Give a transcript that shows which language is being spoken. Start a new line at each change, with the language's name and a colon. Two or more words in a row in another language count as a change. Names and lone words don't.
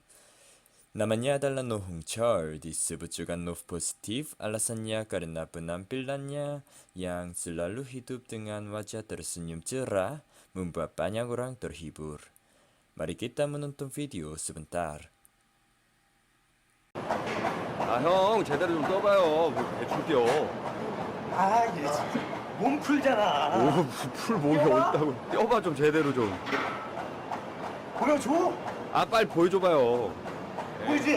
Indonesian: Namanya adalah No Hongcheol, disebut juga No Positif, alasannya karena penampilannya yang selalu hidup dengan wajah tersenyum cerah, membuat banyak orang terhibur. Mari kita menonton video sebentar.
Korean: 아, 형, 제대로 좀 떠봐요. 뭐 대충 뛰어. 아, 얘 진짜 몸 풀잖아. 오, 풀 몸이 뛰어봐. 어딨다고. 뛰어봐, 좀 제대로 좀. 보여줘. 아, 빨리 보여줘봐요. 보이지?